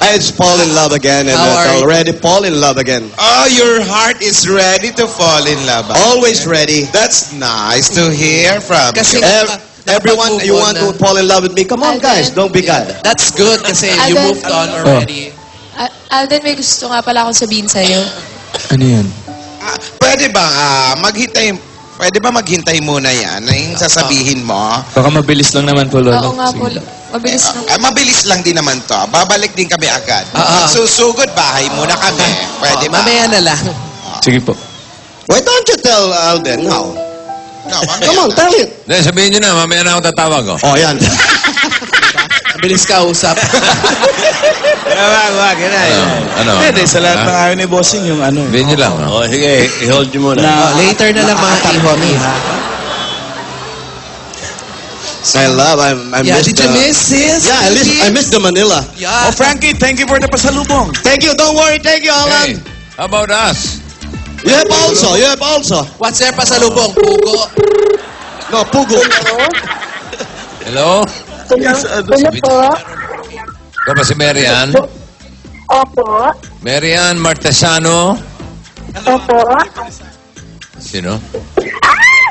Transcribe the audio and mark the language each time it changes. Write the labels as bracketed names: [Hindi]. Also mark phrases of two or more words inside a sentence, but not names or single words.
[English] It's fall in love again, and How are it's you? already fall in love again. Oh, your heart is ready to fall in love. Always ready. That's nice to hear from Kasi you. Everyone, you want to fall in love with me? Come on, guys. Don't be bad. That's good kasi you Alden. moved on already. [Filipino] Alden, may gusto nga pala akong sabihin sa'yo. Ano yan? Pwede ba maghintay muna yan na yung sasabihin mo? Baka mabilis lang naman po, Oo nga po. Mabilis lang. Mabilis lang din naman to. Babalik din kami agad. Susugod bahay muna kami. Pwede ba? Mamaya na lang. Sige po. [English] Why don't you tell Alden now? [Filipino] No, mamaya [English] Come on, [Filipino] na. [English] tell it. [Filipino] Hindi, sabihin nyo na, mamaya na ako tatawag, oh. Oh, yan. Mabilis ka usap. Wag, yan na. Ano? Hindi, sa lahat ng ayaw ni Bossing yung ano. Sabihin nyo lang, oh. Sige, i-hold nyo muna. Later na lang mga tihon. [English] I Yeah, miss did you miss this? Yeah, I miss the Manila. Yeah. Oh, Frankie, thank you for the pasalubong. Thank you. Don't worry. Thank you, Hey, Alan. how about us? You have also. What's your pasalubong? Pugo. No, Pugo. Hello? Hello po. [Filipino] Ikaw ba si Marian? Opo. Marian Martesano? Opo. Sino? Ay! Ted!